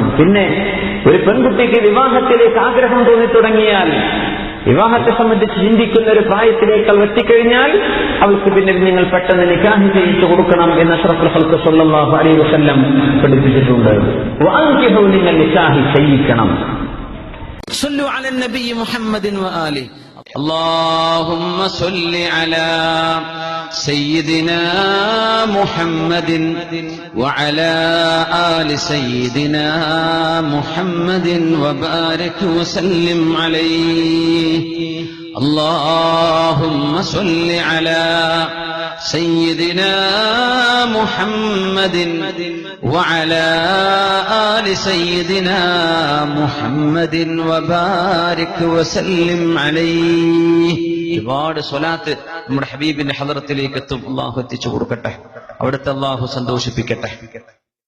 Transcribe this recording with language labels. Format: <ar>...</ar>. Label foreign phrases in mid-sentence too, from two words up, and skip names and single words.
<ml>പിന്നെ ഒരു പെൺകുട്ടിക്ക് വിവാഹത്തിലേക്ക് ആഗ്രഹം തോന്നിത്തുടങ്ങിയാൽ, വിവാഹത്തെ സംബന്ധിച്ച് ചിന്തിക്കുന്ന ഒരു പ്രായത്തിലേക്ക് അവൾ എത്തിക്കഴിഞ്ഞാൽ അവൾക്ക് പിന്നെ നിങ്ങൾ പെട്ടെന്ന് നിക്കാഹ് ചെയ്യിച്ചു കൊടുക്കണം എന്ന്</ml> <ar>أشرف الخلق صلى الله عليه وسلم</ar> <ml>പഠിപ്പിച്ചിട്ടുണ്ട്. വഅൻകിഹു, നിങ്ങൾ നിക്കാഹ് ചെയ്യിക്കണം.</ml> <ar>صلوا على النبي محمد وآله. اللهم صل على سيدنا محمد وعلى آل سيدنا محمد وبارك وسلم عليه. اللهم صل على سيدنا محمد وعلى آل سيدنا محمد وبارك وسلم عليه.</ar> <ml>ഒരുപാട് സ്വലാത്ത് നമ്മുടെ ഹബീബിന്റെ ഹദറത്തിലേക്ക് എത്തും. അല്ലാഹു എത്തിച്ചു കൊടുക്കട്ടെ, അവിടുത്തെ അല്ലാഹു സന്തോഷിപ്പിക്കട്ടെ.</ml>